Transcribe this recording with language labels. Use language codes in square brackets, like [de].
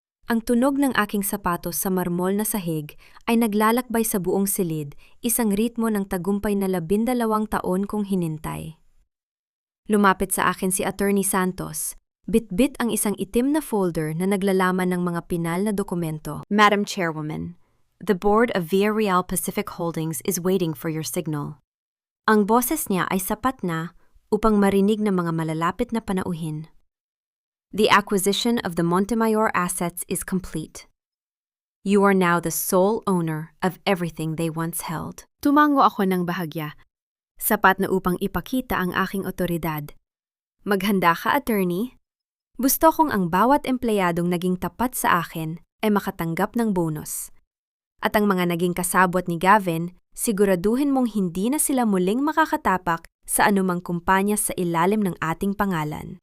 [tl] Ang tunog ng aking sapatos sa marmol na sahig ay naglalakbay sa buong silid, isang ritmo ng tagumpay na 12 taon kong hinintay. Lumapit sa akin si Attorney Santos, bit-bit ang isang itim na folder na naglalaman ng mga pinal na dokumento. [en] Madam Chairwoman, the board of Villarreal Pacific Holdings is waiting for your signal. [tl] Ang boses niya ay sapat na upang marinig ng mga malalapit na panauhin. [en] The acquisition of the Montemayor assets is complete. You are now the sole owner of everything they once held. [tl] Tumango ako ng bahagya, sapat na upang ipakita ang aking otoridad. Maghanda ka, attorney. Gusto kong ang bawat empleyadong naging tapat sa akin ay makatanggap ng bonus. At ang mga naging kasabwat ni Gavin, siguraduhin mong hindi na sila muling makakatapak sa anumang kumpanya sa ilalim ng ating pangalan.